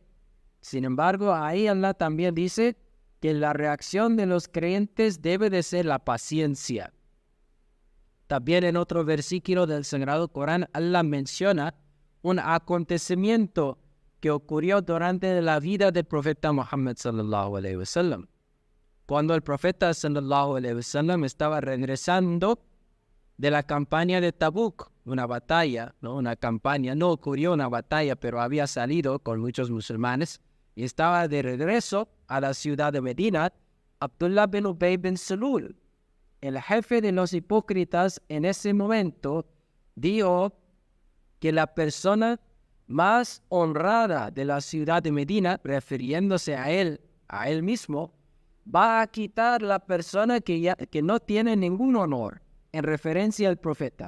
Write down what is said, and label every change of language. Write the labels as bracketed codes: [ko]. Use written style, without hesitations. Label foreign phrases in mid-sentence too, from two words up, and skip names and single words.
[es] Sin embargo, ahí Allah también dice que la reacción de los creyentes debe de ser la paciencia. También en otro versículo del Sagrado Corán, Allah menciona un acontecimiento que ocurrió durante la vida del profeta Muhammad [ar] صلى الله عليه وسلم. [es] Cuando el profeta sallallahu alaihi wasallam estaba regresando de la campaña de Tabuk, una batalla, no ocurrió una batalla, pero había salido con muchos musulmanes y estaba de regreso a la ciudad de Medina. Abdullah bin Ubay bin Salul, el jefe de los hipócritas en ese momento, dijo que la persona más honrada de la ciudad de Medina, refiriéndose a él mismo, va a quitar la persona que no tiene ningún honor, en referencia al profeta.